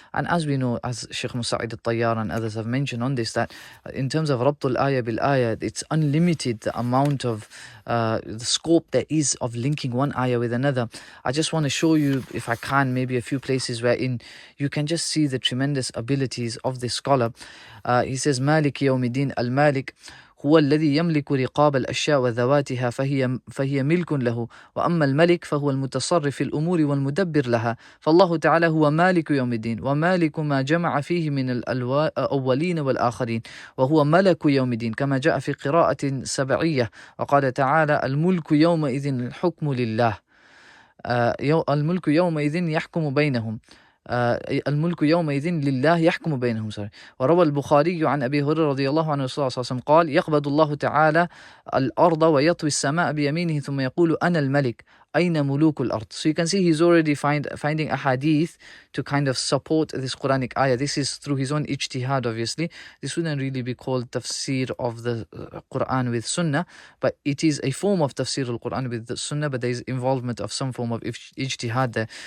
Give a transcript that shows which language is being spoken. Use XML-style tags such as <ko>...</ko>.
<en>And as we know, as Shaykh Musa'id al-Tayyar and others have mentioned on this, that in terms of rabtul ayah bil ayah, it's unlimited the amount of the scope there is of linking one ayah with another. I just want to show you, if I can, maybe a few places wherein you can just see the tremendous abilities of this scholar. He says,</en> <ar>Malik Yawmiddin al-Malik هو الذي يملك رقاب الأشياء وذواتها فهي ملك له، وأما الملك فهو المتصرف في الأمور والمدبر لها، فالله تعالى هو مالك يوم الدين ومالك ما جمع فيه من الأولين والآخرين، وهو ملك يوم الدين كما جاء في قراءة سبعية، وقال تعالى الملك يومئذ الحكم لله، الملك يومئذ يحكم بينهم، الملك يومئذ لله يحكم بينهم. وروى البخاري عن أبي هريرة رضي الله عنه صلى الله عليه وسلم قال يقبض الله تعالى الأرض ويطوي السماء بيمينه ثم يقول أنا الملك أين ملوك الأرض.</ar> <en>So you can see he's already finding a hadith to kind of support this Quranic ayah. This is through his own ijtihad, obviously. This wouldn't really be called tafsir of the Quran with sunnah, but it is a form of tafsir al-Quran with the sunnah, but there is involvement of some form of ijtihad there.</en>